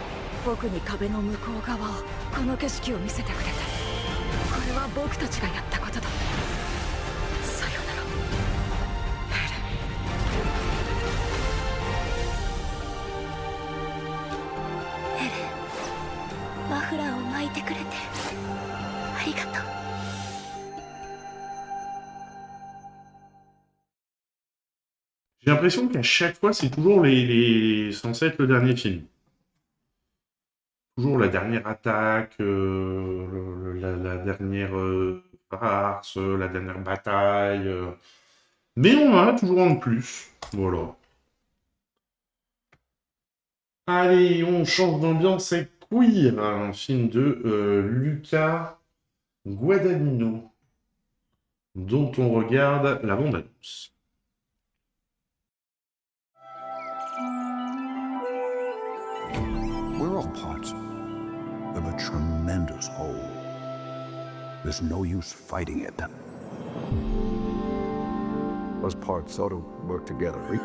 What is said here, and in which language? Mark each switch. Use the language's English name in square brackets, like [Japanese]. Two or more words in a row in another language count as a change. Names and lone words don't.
[Japanese] 僕に壁の向こう側を、この景色を見せてくれて。これは僕たちがやったことだ。さよなら。ヘレン、マフラーを巻いてくれてありがとう。 [French] J'ai l'impression qu'à chaque fois, c'est toujours censé être le dernier film. Toujours la dernière attaque, la dernière farce, la dernière bataille. Mais on en a toujours un de plus. Voilà. Allez, on change d'ambiance avec Queer, un film de Luca Guadagnino. dont on regarde la bande-annonce. [English] We're all parts of a tremendous whole. There's no use fighting it. Those parts ought to work together.